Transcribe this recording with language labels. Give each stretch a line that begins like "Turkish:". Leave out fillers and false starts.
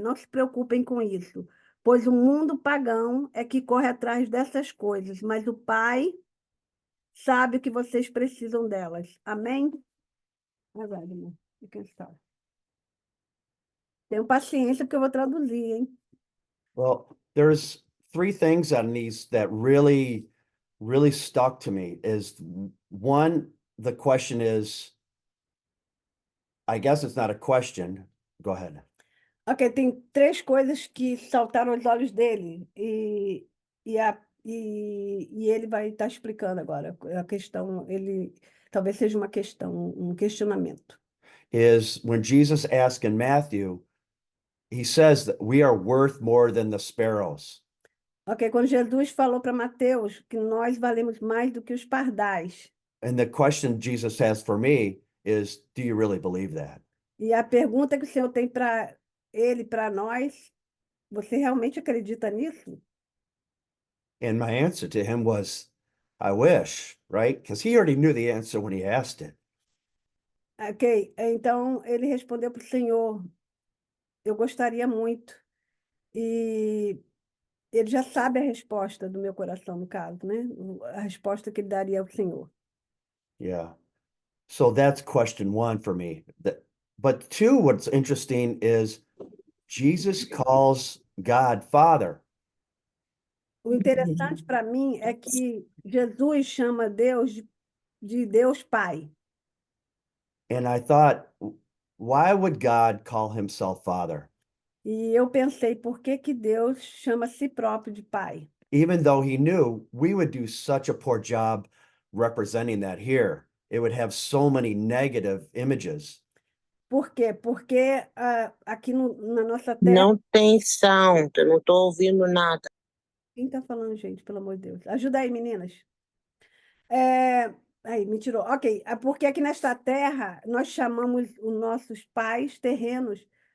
Portuguese: Não se preocupem com isso, pois o mundo pagão é que corre atrás dessas coisas, mas o Pai sabe o que vocês precisam delas. Amém? Agora, irmão,
English: you can start.
Portuguese: Tenham paciência, porque eu vou traduzir, hein?
English: Well, there's 3 things on these that really stuck to me. Is one, the question is, I guess it's not a question. Go ahead.
Portuguese: Ok, tem 3 coisas que saltaram aos olhos dele e ele vai estar explicando agora. A questão, talvez seja uma questão, um questionamento.
English: Is when Jesus asked in Matthew, he says that we are worth more than the sparrows.
Portuguese: Ok, quando Jesus falou para Mateus que nós valemos mais do que os pardais.
English: And the question Jesus has for me is, do you really believe that?
Portuguese: E a pergunta que o Senhor tem para ele, para nós, você realmente acredita nisso?
English: And my answer to him was, I wish, right? Because he already knew the answer when he asked it.
Portuguese: Ok, então ele respondeu para o Senhor, eu gostaria muito. E ele já sabe a resposta do meu coração, no caso, né? A resposta que ele daria ao Senhor.
English: Yeah. So that's question one for me. But two, what's interesting is Jesus calls God Father.
Portuguese: O interessante para mim é que Jesus chama Deus de Deus Pai.
English: And I thought, why would God call himself Father?
Portuguese: E eu pensei, por que que Deus chama a si próprio de Pai?
English: Even though he knew we would do such a poor job representing that here. It would have so many negative images.
Portuguese: Por quê? Porque aqui na nossa terra. Não tem sound, eu não estou ouvindo nada. Quem está falando, gente? Pelo amor de Deus. Ajuda aí, meninas. Aí, me tirou. Ok, porque aqui nesta terra nós chamamos os nossos pais terrenos.